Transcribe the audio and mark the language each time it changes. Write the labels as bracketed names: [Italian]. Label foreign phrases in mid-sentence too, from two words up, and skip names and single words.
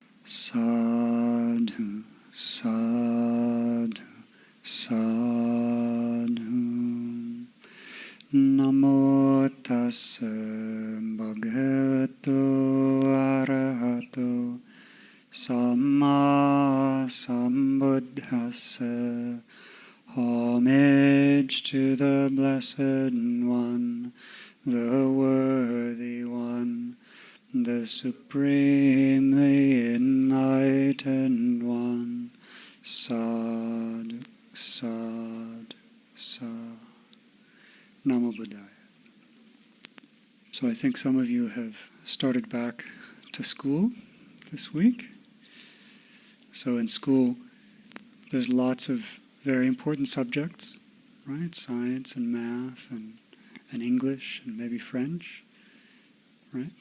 [Pali] Sadhu, sadhu, sadhu. Namo tassa bhagavato arahato samma sambuddhassa. [English] Homage to the Blessed One, the Worthy One, the Supremely Enlightened One. [Pali] Sadhu, sadhu, sadhu. Namo Buddhaya. [English] So I think some of you have started back to school this week. So in school, there's lots of very important subjects, right? Science and math and English and maybe French, right?